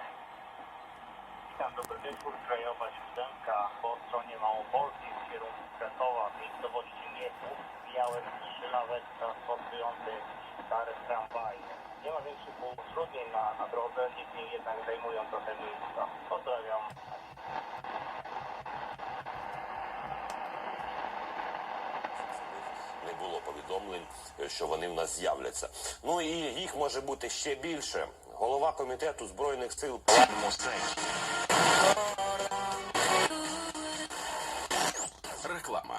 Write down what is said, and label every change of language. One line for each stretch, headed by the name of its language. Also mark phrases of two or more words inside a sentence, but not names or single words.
Polish: Witam, dobry wieczór. Krajowa 7 po stronie Małopolski w kierunku Kretowa, w miejscowości Miechów. Mijałem 3 lawet transportujące stare tramwaje. Nie ma większych utrudnień na drodze, niemniej jednak zajmują trochę miejsca. Pozdrawiam.
Ukrainian: Не було повідомлень, що вони в нас з'являться. Ну і їх може бути ще більше. Голова комітету Збройних сил Реклама.